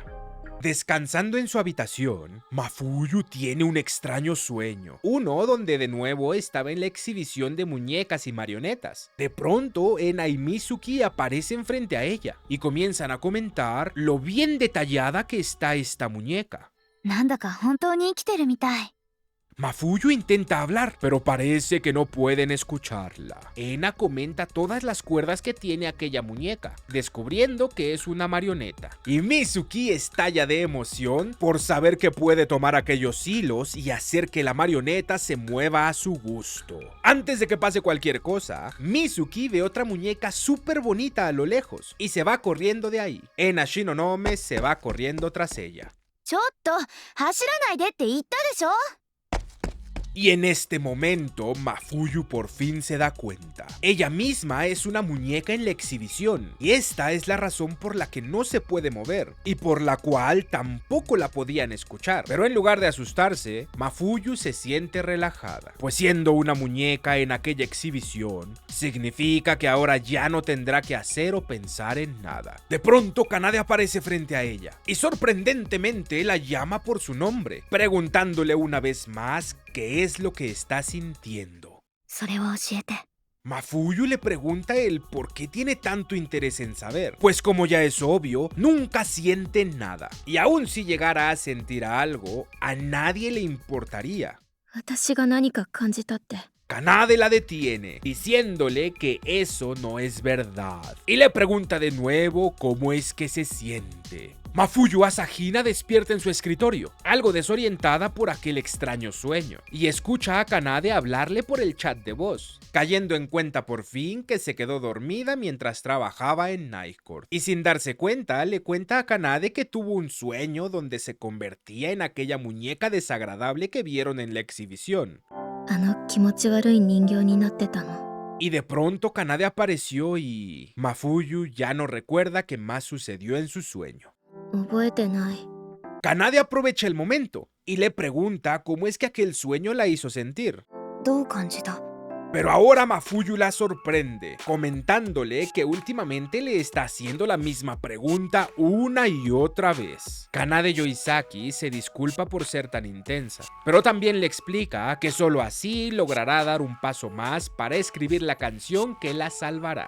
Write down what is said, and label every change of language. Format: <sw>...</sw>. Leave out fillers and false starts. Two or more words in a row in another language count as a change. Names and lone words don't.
<es>Descansando en su habitación, Mafuyu tiene un extraño sueño, uno donde de nuevo estaba en la exhibición de muñecas y marionetas. De pronto, Ena y Mizuki aparecen frente a ella y comienzan a comentar lo bien detallada que está esta muñeca.</es> <ja>なんだか本当に生きてるみたい。</ja> <es>Mafuyu intenta hablar, pero parece que no pueden escucharla. Ena comenta todas las cuerdas que tiene aquella muñeca, descubriendo que es una marioneta. Y Mizuki estalla de emoción por saber que puede tomar aquellos hilos y hacer que la marioneta se mueva a su gusto. Antes de que pase cualquier cosa, Mizuki ve otra muñeca súper bonita a lo lejos y se va corriendo de ahí. Ena Shinonome se va corriendo tras ella.</es> <ja>ちょっと走らないでって言ったでしょ。</ja> <es>Y en este momento, Mafuyu por fin se da cuenta. Ella misma es una muñeca en la exhibición, y esta es la razón por la que no se puede mover, y por la cual tampoco la podían escuchar. Pero en lugar de asustarse, Mafuyu se siente relajada, pues siendo una muñeca en aquella exhibición, significa que ahora ya no tendrá que hacer o pensar en nada. De pronto, Kanade aparece frente a ella, y sorprendentemente la llama por su nombre, preguntándole una vez más qué es lo que está sintiendo.</es> <ja>それを教えて。</ja> <es>Mafuyu le pregunta el por qué tiene tanto interés en saber, pues como ya es obvio, nunca siente nada, y aun si llegara a sentir algo, a nadie le importaría.</es> <ja>私が何か感じたって。</ja> <es>Kanade la detiene, diciéndole que eso no es verdad, y le pregunta de nuevo cómo es que se siente. Mafuyu Asahina despierta en su escritorio, algo desorientada por aquel extraño sueño, y escucha a Kanade hablarle por el chat de voz, cayendo en cuenta por fin que se quedó dormida mientras trabajaba en Night Court. Y sin darse cuenta, le cuenta a Kanade que tuvo un sueño donde se convertía en aquella muñeca desagradable que vieron en la exhibición.</es> <ja>あの気持ち悪い人形になってたの。</ja> <es>Y de pronto Kanade apareció y Mafuyu ya no recuerda qué más sucedió en su sueño.</es> <ja>覚えてない。</ja> <es>Kanade aprovecha el momento y le pregunta cómo es que aquel sueño la hizo sentir.</es> <ja>どう感じた？</ja> <es>Pero ahora Mafuyu la sorprende, comentándole que últimamente le está haciendo la misma pregunta una y otra vez. Kanade Yoisaki se disculpa por ser tan intensa, pero también le explica que solo así logrará dar un paso más para escribir la canción que la salvará.</es>